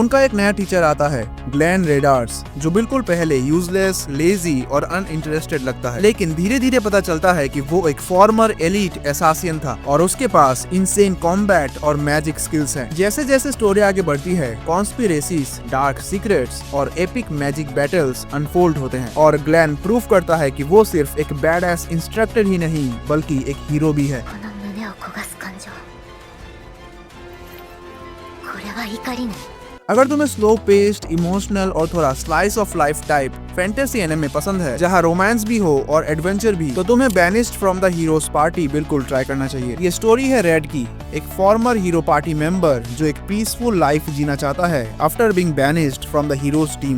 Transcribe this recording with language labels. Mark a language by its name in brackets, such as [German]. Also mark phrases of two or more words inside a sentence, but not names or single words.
[Hindi] उनका एक नया टीचर आता है, ग्लेन रेडार्स, जो बिल्कुल पहले यूजलेस, लेजी और अनइंटरेस्टेड लगता है, लेकिन धीरे धीरे पता चलता है कि वो एक [English] former elite assassin [Hindi] था और उसके पास [English] insane combat [Hindi] और [English] magic skills [Hindi] हैं। जैसे जैसे स्टोरी आगे बढ़ती है, [English] conspiracies, dark secrets [Hindi] और [English] epic magic battles unfold [Hindi] होते हैं और ग्लेन प्रूव करता है कि वो सिर्फ एक [English] badass instructor [Hindi] ही नहीं बल्कि एक हीरो भी है। [Japanese] この胸を焦がす感情、これは怒りね。 [Hindi] अगर तुम्हें [English] slow paced, [Hindi] इमोशनल और थोड़ा [English] slice of life type fantasy anime [Hindi] पसंद है जहां रोमांस भी हो और एडवेंचर भी, तो तुम्हें बैनिस्ड फ्रॉम द हीरोज पार्टी बिल्कुल ट्राई करना चाहिए। ये स्टोरी है रेड की, एक [English] former hero party member [Hindi] जो एक [English] peaceful life [Hindi] जीना चाहता है [English] after being banished from the heroes team.